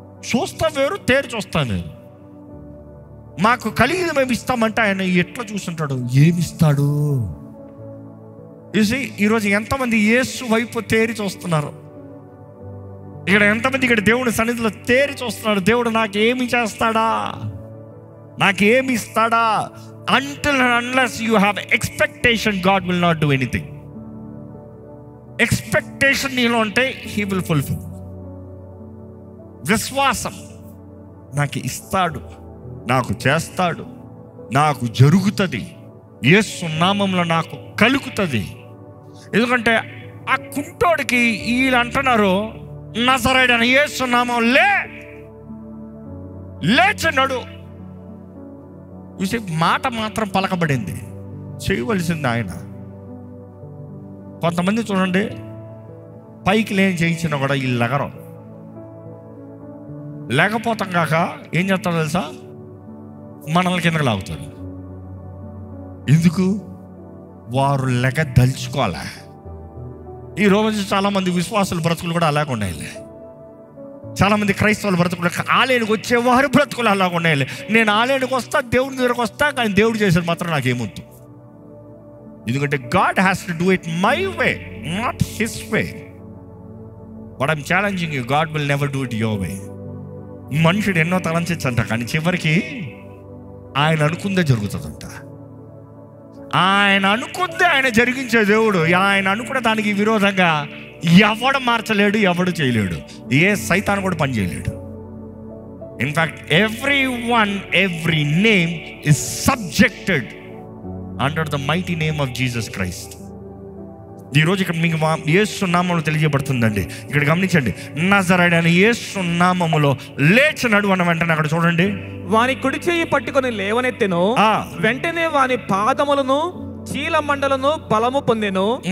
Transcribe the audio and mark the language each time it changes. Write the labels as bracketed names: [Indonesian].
[Telugu] చూస్తా వేరు, తేరి చూస్తా వేరు. మాకు కలిగింది మేము ఇస్తామంటే ఆయన ఎట్లా చూస్తుంటాడు, ఏమిస్తాడు? చూసి ఈరోజు ఎంతమంది యేసు వైపు తేరి చూస్తున్నారు? ఇక్కడ ఎంతమంది ఇక్కడ దేవుని సన్నిధిలో తేరి చూస్తున్నారు? దేవుడు నాకు ఏమి చేస్తాడా, నాకు ఏమి ఇస్తాడా? [English] Until and unless you have expectation, God will not do anything. [Telugu] Expectation నీలో ఉంటే [English] He will fulfill. [Telugu] విశ్వాసం, నాకు ఇస్తాడు, నాకు చేస్తాడు, నాకు జరుగుతుంది, యేసు నామంలో నాకు కలుగుతుంది. ఎందుకంటే ఆ కుంటోడికి వీళ్ళు అంటున్నారు, నజరేయుడైన యేసు నామం లేచినాడు. చూసి మాట మాత్రం పలకబడింది, చేయవలసింది ఆయన. కొంతమంది చూడండి, పైకి లేని చేయించినా కూడా వీళ్ళు లగరం. లేకపోతాం కాక ఏం చేస్తారో తెలుసా, మనల్ని కిందకి లాగుతారు. ఎందుకు? వారు లెగ దలుచుకోవాలా. ఈ రోజు చాలామంది విశ్వాసుల బ్రతుకులు కూడా అలాగ ఉన్నాయి. చాలామంది క్రైస్తవుల బ్రతుకులు, ఆలయానికి వచ్చేవారు బ్రతుకులు అలాగ ఉన్నాయి. నేను ఆలయానికి వస్తా, దేవుని దగ్గరకు వస్తా, కానీ దేవుడు చేసేది మాత్రం నాకేమొద్దు. ఎందుకంటే [English] God has to do it my way, not His way. But I'm challenging you, God will never do it your way. [Telugu] మనుషుడు ఎన్నో తలంచంట, కానీ చివరికి ఆయన అనుకుందే జరుగుతుందంట. ఆయన అనుకుందే ఆయన జరిగించే దేవుడు. ఆయన అనుకున్న దానికి విరోధంగా ఎవడు మార్చలేడు, ఎవడు చేయలేడు, ఏ సైతాను కూడా పని చేయలేడు. [English] In fact every name is subjected under the mighty name of Jesus Christ. [Telugu] ఈరోజు ఇక్కడ మీకు యేసు నామములో తెలియజేయబడుతుందండి. ఇక్కడ గమనించండి, నజరేయుడైన యేసు నామములో లేచినాడు అన్న వెంటనే అక్కడ చూడండి, వాని కుడి చెయ్యి పట్టుకొని లేవనెత్తెను. వెంటనే వాని పాదములను చీల మండలను బలము పొందెను.